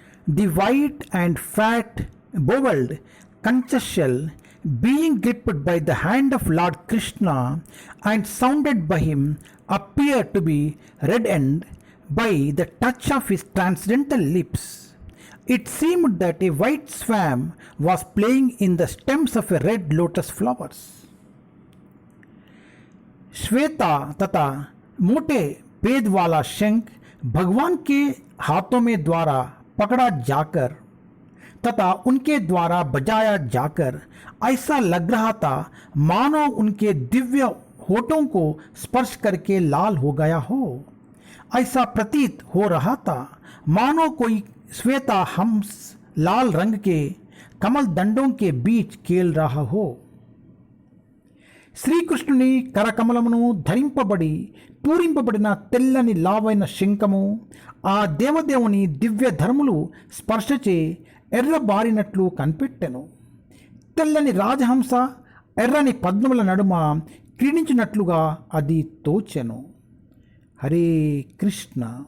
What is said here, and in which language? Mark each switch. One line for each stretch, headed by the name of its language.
English: The white and fat bowled conch shell, being gripped by the hand of Lord Krishna and sounded by him, appeared to be reddened by the touch of his transcendental lips. It seemed that a white swan was playing in the stems of a red lotus flowers.
Hindi: Shweta तथा मोटे पेद वाला शंख भगवान के हाथों में द्वारा पकड़ा जाकर तथा उनके द्वारा बजाया जाकर ऐसा लग रहा था मानो उनके दिव्य होठों को स्पर्श करके लाल हो गया हो। ऐसा प्रतीत हो रहा था मानो कोई श्वेता हंस लाल रंग के कमल दंडों के बीच खेल रहा हो।
Telugu: శ్రీకృష్ణుని కరకమలమును ధరింపబడి పూరింపబడిన తెల్లని లావైన శంఖము ఆ దేవదేవుని దివ్య ధర్ములు స్పర్శచే ఎర్రబారినట్లు కనిపెట్టెను. తెల్లని రాజహంస ఎర్రని పద్మముల నడుమ క్రీడించినట్లుగా అది తోచెను. హరే కృష్ణ.